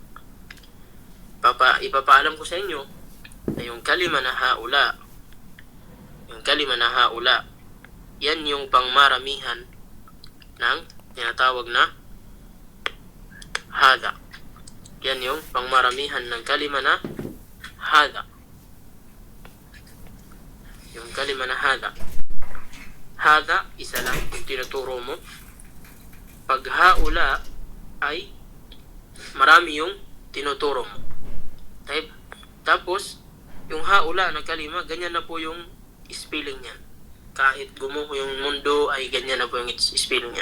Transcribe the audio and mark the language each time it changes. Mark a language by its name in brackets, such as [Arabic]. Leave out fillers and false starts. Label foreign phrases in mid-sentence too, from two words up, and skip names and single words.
[Filipino] Ipapaalam ko sa inyo na yung kalima na haula, yan yung pangmaramihan ng tinatawag na hada. Yan yung pangmaramihan ng kalima na hada. Yung kalima na hada. Hada, isa lang yung tinuturo mo. Pag haula ay marami yung tinuturo mo. Tapos, yung haula na kalima, ganyan na po yung spelling niya. Kahit gumuho yung mundo, ay ganyan na po yung spelling niya.